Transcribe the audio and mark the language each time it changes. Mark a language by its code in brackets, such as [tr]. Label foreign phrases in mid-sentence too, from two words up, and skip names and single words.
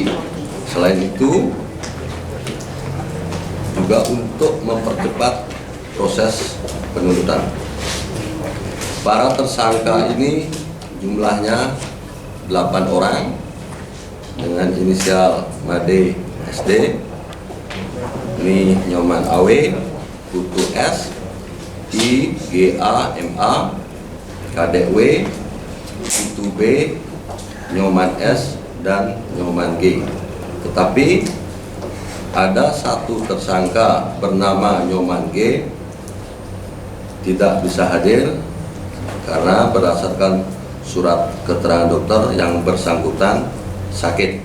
[id] Selain itu juga untuk mempercepat proses penuntutan. Para tersangka ini jumlahnya 8 orang dengan inisial Made SD, ini Nyoman AW, Putu S, I, GA, MA, KDW, Putu B, Nyoman S, dan Nyoman G. Tetapi ada satu tersangka bernama Nyoman G tidak bisa hadir karena berdasarkan surat keterangan dokter yang bersangkutan sakit.